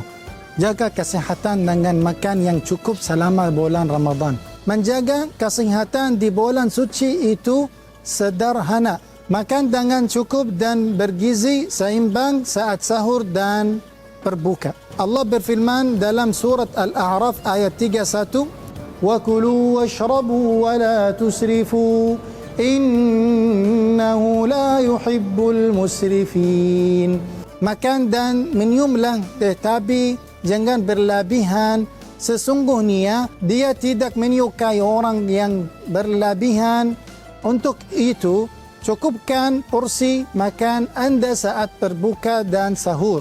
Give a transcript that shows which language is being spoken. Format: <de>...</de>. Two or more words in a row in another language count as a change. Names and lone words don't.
<ms>Jaga kesihatan dengan makan yang cukup selama bulan Ramadan. Menjaga kesihatan di bulan suci itu sederhana. Makan dengan cukup dan bergizi seimbang saat sahur dan berbuka. Allah berfirman dalam surat Al-A'raf ayat 31,</ms> <ar>"وكلوا واشربوا ولا تسرفوا. إنه لا يحب المسرفين."</ar> <ms>Makan dan minumlah, tetapi jangan berlebihan. Sesungguhnya dia tidak menyukai orang yang berlebihan. Untuk itu, cukupkan porsi makan Anda saat berbuka dan sahur.</ms>